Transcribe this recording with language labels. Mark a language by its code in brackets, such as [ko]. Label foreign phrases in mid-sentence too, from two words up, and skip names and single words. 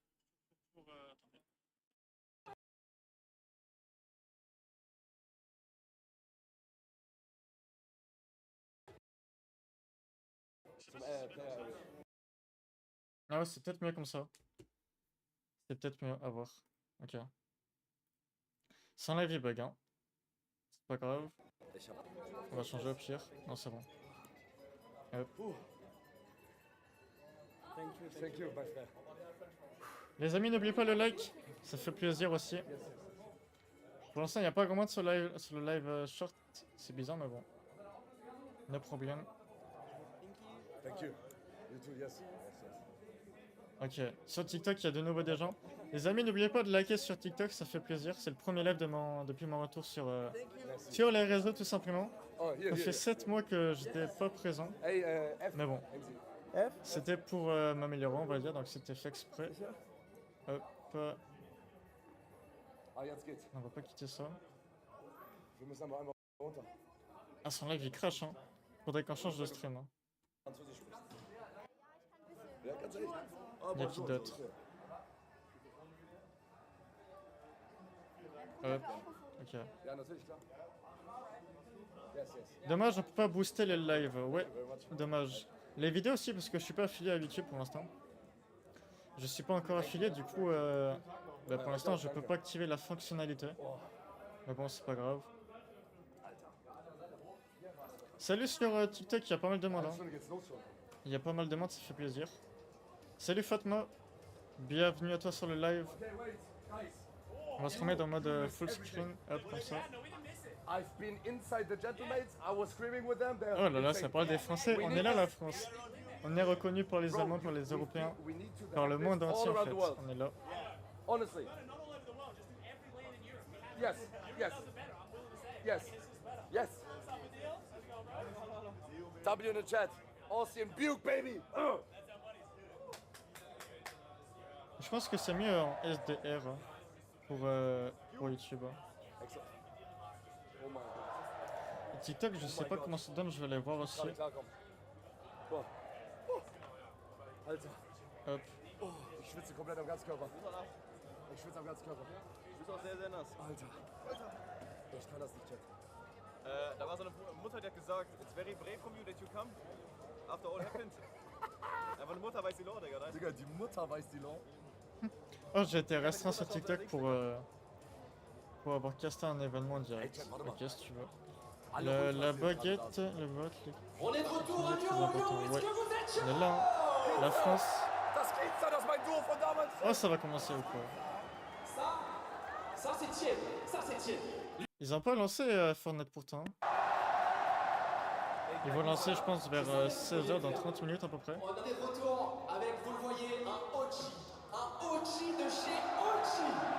[fr] Ah ouais, c'est peut-être mieux comme ça. C'est peut-être mieux à voir. Ok. Sans live il bug, hein. C'est pas grave. On va changer au pire. Non, c'est bon. Hop. [en] Thank you, my frère. [fr] Les amis, n'oubliez pas le like. Ça fait plaisir aussi. Pour l'instant, il n'y a pas grand monde sur le live short. C'est bizarre, mais bon. No problème. [en] Thank you. You too, yes. [fr] Ok, sur TikTok, il y a de nouveau des gens. Les amis, n'oubliez pas de liker sur TikTok, ça fait plaisir. C'est le premier live depuis mon retour sur les réseaux, tout simplement. Oh, Ça fait 7 mois que j'étais pas présent. Hey, F. Mais bon, F? c'était pour m'améliorer, on va dire, donc c'était fait exprès. Hop, [de] Ah, jetzt geht's. [fr] on va pas quitter ça. [de] Wir müssen aber einmal runter. [fr] Ah, son live il crash, hein. Faudrait qu'on change de stream. Hein. [de] Französisch sprichst. Ja, ganz ehrlich. [fr] Il y a qui d'autre? Hop, ok. [de] Ja, natürlich, klar. [en] Yes, yes. [fr] Dommage, on peut pas booster les lives. Ouais, dommage. Les vidéos aussi, parce que je suis pas affilié à YouTube pour l'instant. Je suis pas encore affilié, du coup, pour l'instant, je peux pas activer la fonctionnalité. Mais bon, c'est pas grave. Salut sur TikTok, il y a pas mal de monde. Hein. Il y a pas mal de monde, ça fait plaisir. Salut Fatma, bienvenue à toi sur le live. On va se remettre en mode full screen, hop, comme ça. [en] I've been inside the gentlemates. I was screaming with them. [fr] Oh là là, ça parle des Français. On est là, la France. On est reconnu par les Allemands, par les Européens, par le monde entier en fait. On est là. [en] Honestly. Yes, yes, yes, yes. W in the chat. Austin Buke, baby! [fr] Je pense que c'est mieux en SDR hein, pour YouTube. Hein. [de] Oh mein Gott. [fr] Et TikTok, je sais pas comment ça donne, je vais aller voir aussi. [de] Gerade klarkommen. Boah. Alter. Hop. Oh, ich schwitze komplett am ganzen Körper. Ich schwitze am ganzen Körper. Du bist auch sehr, sehr nass. Alter. Ich kann das nicht, Chat. Da war so eine Mutter, die hat gesagt, [en] it's very brave from you that you come after all happened. [de] Einfach eine Mutter weiß die Lore, Digga. Digga, die Mutter weiß die Lore. [fr] Oh, j'ai été restreint sur TikTok pour avoir casté un événement en direct. [de] Hey, warte mal. [fr] Ok, si tu veux. [de] Alle [fr] La [de] Ultras sind [fr] baguette, [de] gerade da. [fr] le vote, les... On est de retour à Très Lyon, important, Lyon, ouais. est-ce que vous êtes chaud? On est là, hein. La France. [de] Das gibt's da, das ist mein Duo von damals. [fr] Oh, ça va commencer ou quoi? Ça c'est tiède, ça c'est tiède. Ils ont pas lancé Fortnite pourtant. Ils vont lancer, je pense, vers 16h dans 30 minutes à peu près. On est de retour avec, vous le voyez, un OG de chez OG.